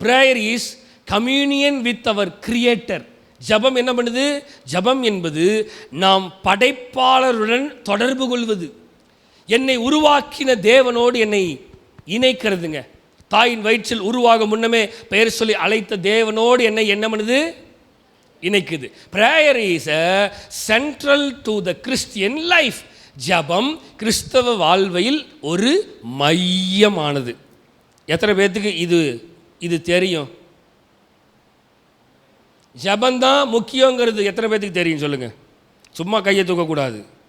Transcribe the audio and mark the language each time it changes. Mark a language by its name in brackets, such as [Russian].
[English] Prayer is communion with our creator. [Tamil] ஜெபம் என்ன பண்ணுது? ஜெபம் என்பது நாம் படைப்பாளருடன் தொடர்பு கொள்வது. என்னை உருவாக்கின தேவனோடு என்னை இணைக்கிறதுங்க. தாயின் வயிற்றில் உருவாக முன்னமே பெயர் சொல்லி அழைத்த தேவனோடு என்னை என்ன பண்ணுது? இணைக்குது. [English] Prayer is a central to the Christian life. [Tamil] ஜெபம் கிறிஸ்தவ வாழ்வையில் ஒரு மையமானது. எத்தனை பேர்த்துக்கு இது தெரியும்? ஜெபந்தான் முக்கியங்கிறது எத்தனை பேர்த்துக்கு தெரியும் சொல்லுங்க? சும்மா கையை தூக்கக்கூடாது.